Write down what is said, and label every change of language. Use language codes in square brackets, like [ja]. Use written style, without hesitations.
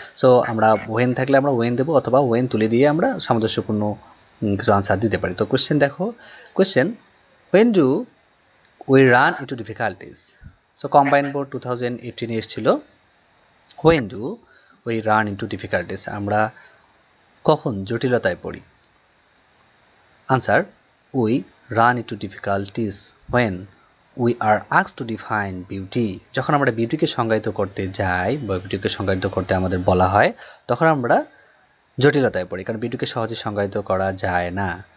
[bn] So আমরা when থাকলে আমরা ওয়েন দেবো, অথবা ওয়েন তুলে দিয়ে আমরা সামঞ্জস্যপূর্ণ কিছু আনসার দিতে পারি। তো কোয়েশ্চেন দেখো, question, [en] When do we run into difficulties. So combine board 2018 [bn] এসেছিল, [en] when do we run into difficulties, [bn] আমরা কখন জটিলতায় পড়ি। [en] Answer, we run into difficulties when we are asked to define beauty। [bn] যখন আমরা বিউটিকে সংজ্ঞায়িত করতে যাই বা বিউটিকে সংজ্ঞায়িত করতে আমাদের বলা হয় তখন আমরা জটিলতায় পড়ি, কারণ বিউটিকে সহজে সংজ্ঞায়িত করা যায় না।